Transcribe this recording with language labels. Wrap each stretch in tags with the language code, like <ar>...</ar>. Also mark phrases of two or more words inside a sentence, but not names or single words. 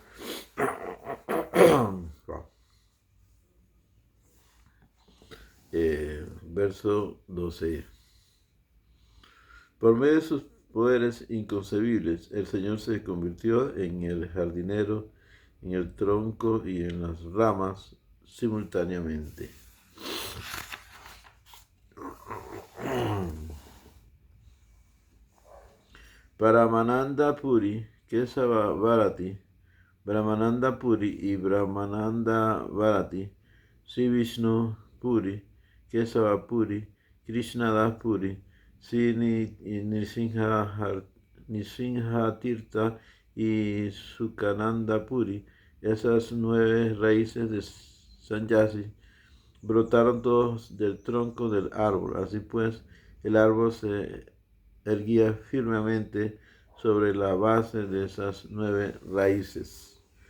<es>Verso 12. Por medio de sus poderes inconcebibles, el Señor se convirtió en el jardinero, en el tronco y en las ramas simultáneamente. Brahmananda Puri, Kesava Bharati, Brahmananda Puri y Brahmananda Bharati, Sri Vishnu Puri, Kesava Puri, Krishnadas Puri, Sri Nrsimha Tirtha y Sukananda Puri. Esas 9 raíces de Sanyasi brotaron todos del tronco del árbol. Así pues, el árbol se erguía firmemente sobre la base de esas 9 raíces.</es>